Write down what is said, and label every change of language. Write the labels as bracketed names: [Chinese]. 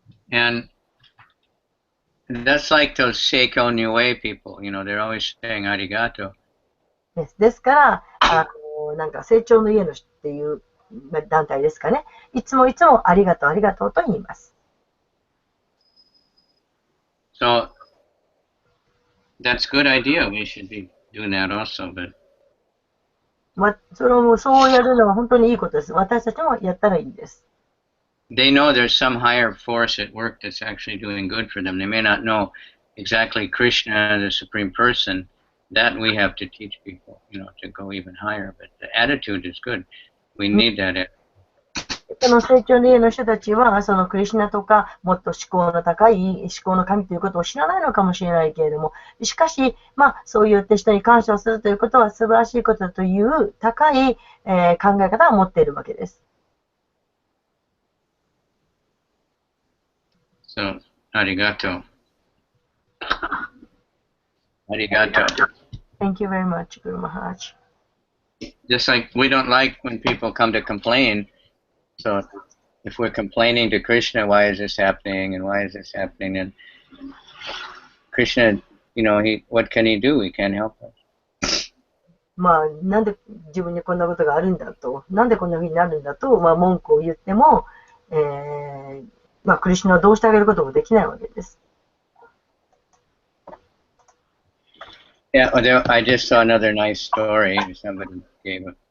[English] And that's like those Seiko Niue people, they're always saying arigato. [Japanese] ですから、なんか成長の家のっていう団体ですかね。いつもありがとう、ありがとうと言います。 [English] So, that's a good idea. We should be doing that also, but... [Japanese] そうやるのは本当にいいことです。私たちもやったらいいです。 [English] They know there's some higher force at work that's actually doing good for them. They may not know exactly Krishna, the Supreme Person. That we have to teach people, to go even higher. But the attitude is good. We need that attitude. [Japanese] その成長の家の人たちは、クリシュナとか、もっと思考の高い思考の神ということを知らないのかもしれないけれども、しかし、そういった人に感謝をするということは素晴らしいことだという高い、考え方を持っているわけです。 [English] So, arigato. [Japanese] Arigato. [English] Thank you very much, Guru Maharaj. Just like we don't like when people come to complain, so if we're complaining to Krishna, why is this happening and why is this happening, and Krishna, what can he do? He can't help us. [Japanese] なんで自分にこんなことがあるんだと、なんでこんな風になるんだと、文句を言っても、クリシュナはどうしてあげることもできないわけです。 [English] Yeah, I just saw another nice story somebody gave.